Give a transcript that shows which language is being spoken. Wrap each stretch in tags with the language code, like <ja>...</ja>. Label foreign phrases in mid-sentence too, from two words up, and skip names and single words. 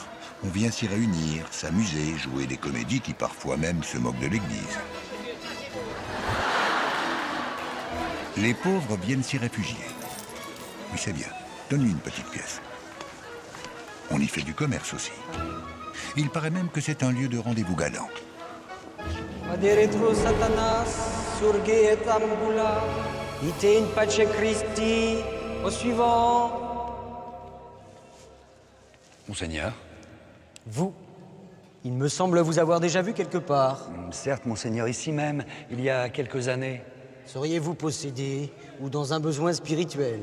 <fr>On vient s'y réunir, s'amuser, jouer des comédies qui parfois même se moquent de l'Église. Les pauvres viennent s'y réfugier. Oui, c'est bien. Donne-lui une petite pièce. On y fait du commerce aussi. Il paraît même que c'est un lieu de rendez-vous galant.</fr> <la>Adiretro Satanas, surge et ambula, ite in pace Christi,</la> <fr>au suivant. Monseigneur? Vous? Il me semble vous avoir déjà vu quelque part. Certes, monseigneur, ici même, il y a quelques années. Seriez-vous possédé ou dans un besoin spirituel?</fr>